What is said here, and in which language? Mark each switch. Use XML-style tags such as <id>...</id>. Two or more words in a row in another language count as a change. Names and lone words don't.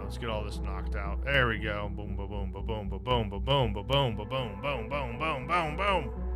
<en>Let's get all this knocked out. There we go. Boom, ba boom, ba boom, ba boom, ba boom, ba boom, ba boom, boom, boom, boom, boom, boom.</en>